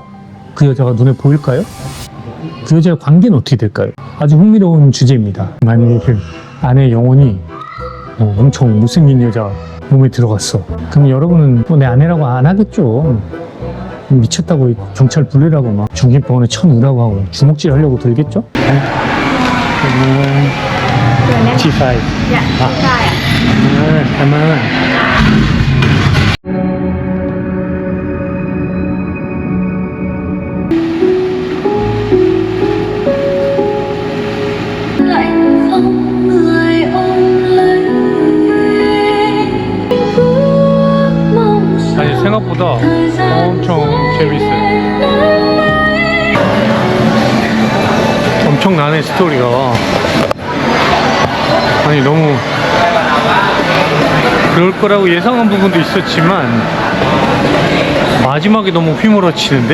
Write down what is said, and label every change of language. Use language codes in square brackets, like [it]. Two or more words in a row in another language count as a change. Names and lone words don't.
[ko] 그 여자가 눈에 보일까요? 그 여자의 관계는 어떻게 될까요? 아주 흥미로운 주제입니다. 만약에 아내 영혼이 엄청 못생긴 여자 몸에 들어갔어. 그럼 여러분은 뭐 내 아내라고 안 하겠죠. 미쳤다고 경찰 불리라고 막 중kin병원에 쳐넣으라고 하고 주먹질 하려고 들겠죠? G5. [vi] Dạ, sai ạ. cảm ơn. Lạnh không người ôm lấy ước mong [ko] 아니 생각보다 엄청 재밌어요. 엄청나네 스토리가. 아니 너무 그럴 거라고 예상한 부분도 있었지만 마지막에 너무 휘몰아치는데?